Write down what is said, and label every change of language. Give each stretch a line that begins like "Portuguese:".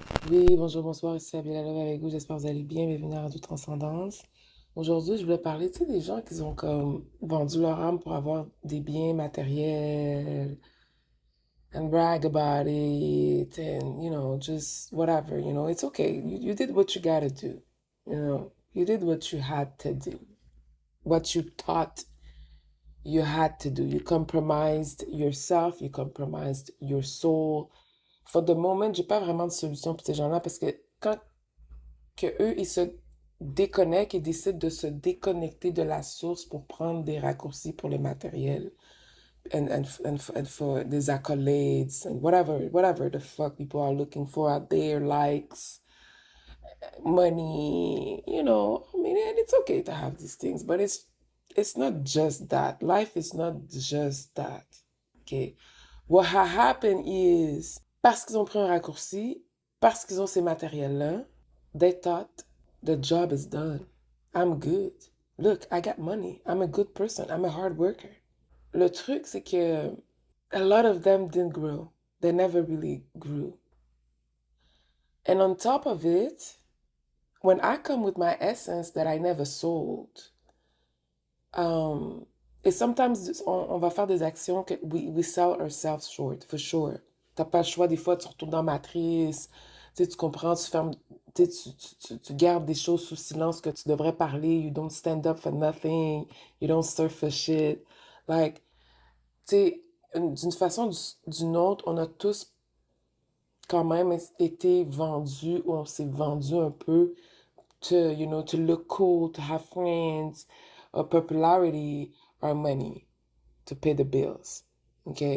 French: Oui, bonjour, bonsoir, ici Abila Love avec vous, j'espère que vous allez bien, bienvenue à Radio Transcendance. Aujourd'hui, je voulais parler, tu sais, des gens qui ont comme vendu leur âme pour avoir des biens matériels
English: and brag about it and, just whatever, it's okay. You did what you gotta do, you did what you had to do, what you thought you had to do. You compromised yourself, you compromised your soul. For the moment,
French: j'ai pas vraiment de solution pour ces gens-là parce que quand que eux, ils se déconnectent et décident de se déconnecter de la source pour prendre des raccourcis pour le matériel
English: and for
French: des accolades
English: and whatever the fuck people are looking for out there, likes, money, I mean, and it's okay to have these things, but it's not just that. Life is not just that. Okay. What happened is,
French: parce qu'ils ont pris un raccourci, parce qu'ils ont ces matériels-là,
English: they thought the job is done. I'm good. Look, I got money. I'm a good person. I'm a hard worker.
French: Le truc, c'est que
English: a lot of them didn't grow. They never really grew. And on top of it, when I come with my essence that I never sold, et sometimes
French: on va faire des actions que
English: we sell ourselves short, for sure.
French: T'as pas le choix, des fois tu retournes dans la matrice, tu comprends, tu fermes, tu gardes des choses sous silence que tu devrais parler,
English: you don't stand up for nothing, you don't surf for shit.
French: Like, tu sais, d'une façon ou d'une autre, on a tous quand même été vendus, ou on s'est vendu un peu
English: to look cool, to have friends, popularity, or money to pay the bills.
French: OK?